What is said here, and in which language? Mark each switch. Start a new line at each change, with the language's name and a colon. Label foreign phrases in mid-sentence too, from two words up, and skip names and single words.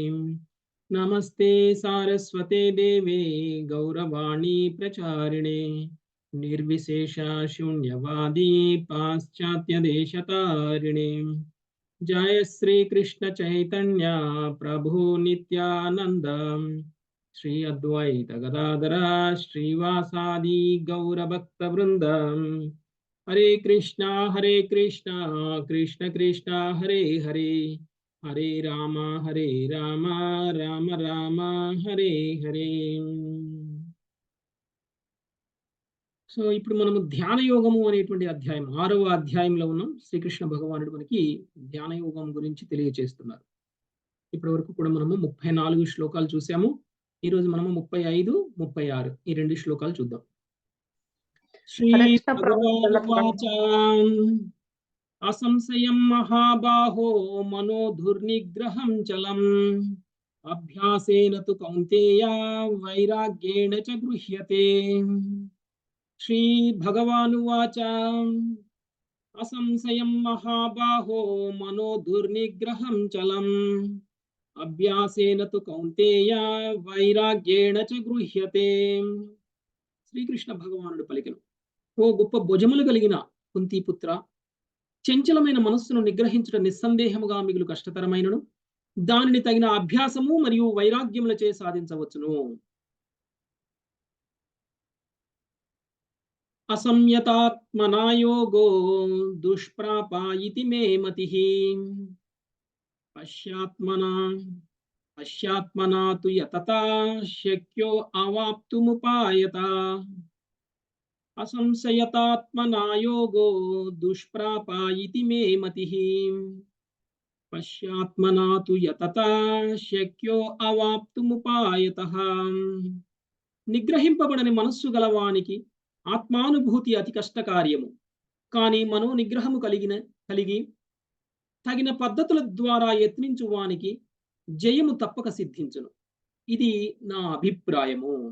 Sanskrit: नमस्ते सारस्वते देवे गौरवाणी प्रचारिणे निर्विशेष शून्यवादी पाश्चात्य देशतारिणे. जय श्री कृष्ण चैतन्य प्रभु नित्यानंद श्री अद्वैत गदाधर श्रीवासादि गौर भक्त वृंद. हरे कृष्णा कृष्ण कृष्ण हरे हरे, हरे राम राम राम हरे हरे.
Telugu: సో ఇప్పుడు మనము ధ్యాన యోగము అనేటువంటి అధ్యాయం 6వ అధ్యాయంలో ఉన్నాం. శ్రీకృష్ణ భగవానుడు మనకి ధ్యాన యోగం గురించి తెలియజేస్తున్నారు. ఇప్పటి వరకు కూడా మనము 34 శ్లోకాలు చూసాము. ఈ రోజు మనము 35, 36 ఈ 2 శ్లోకాలు చూద్దాం.
Sanskrit: శ్రీ భగవానువాచ అసంశయం మహాబాహో మనోధుర్నిగ్రహం చలం అభ్యాసేన తు కౌంతేయ వైరాగ్యేణ చ గృహ్యతే. श्री भगवानुवाच असंशयं महाबाहो मनोधुर्निग्रहं चलम् अभ्यासेन तु कौन्तेय వైరాగ్యేణ చ గృహ్యతే.
Telugu: శ్రీకృష్ణ భగవానుడు పలికెను, ఓ గొప్ప భుజములు కలిగిన కుంతీపుత్ర, చంచలమైన మనస్సును నిగ్రహించుట నిస్సందేహముగా మిగులు కష్టతరమైనను దానిని తగిన అభ్యాసము మరియు వైరాగ్యములచే సాధించవచ్చును.
Sanskrit: असंयतात्मना योगो दुष्प्रापा इति मे मतिः पश्यात्मना तु यतता शक्यो अवाप्तुमुपायता. असंशयतात्मना योगो दुष्प्रापा इति मे मतिः पश्यात्मना तु यतता शक्यो अवाप्तुमुपायतः.
Telugu: నిగ్రహింపబడని మనస్సు గలవానికి ఆత్మానుభూతి అతి కష్టకార్యము, కానీ మనో నిగ్రహము కలిగి తగిన పద్ధతుల ద్వారా యత్నించు వానికి జయము తప్పక సిద్ధించును. ఇది నా అభిప్రాయము.